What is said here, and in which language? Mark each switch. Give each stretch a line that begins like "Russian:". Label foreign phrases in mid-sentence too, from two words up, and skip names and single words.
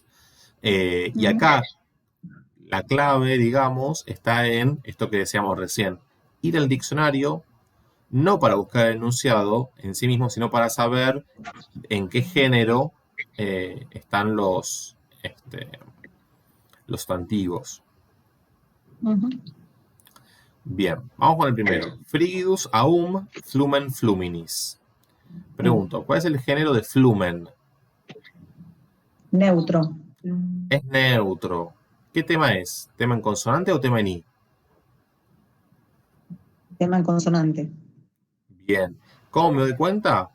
Spanish: Y acá la clave, digamos, está en esto que decíamos recién, ir al diccionario, no para buscar el enunciado en sí mismo, sino para saber en qué género están los sustantivos. Bien, vamos con el primero.
Latin: Frigidus aum flumen fluminis.
Spanish: Pregunto, ¿cuál es el género de flumen? Neutro. Es neutro. ¿Qué tema es? ¿Tema en consonante o tema en i? Tema en consonante. Bien. ¿Cómo me doy cuenta?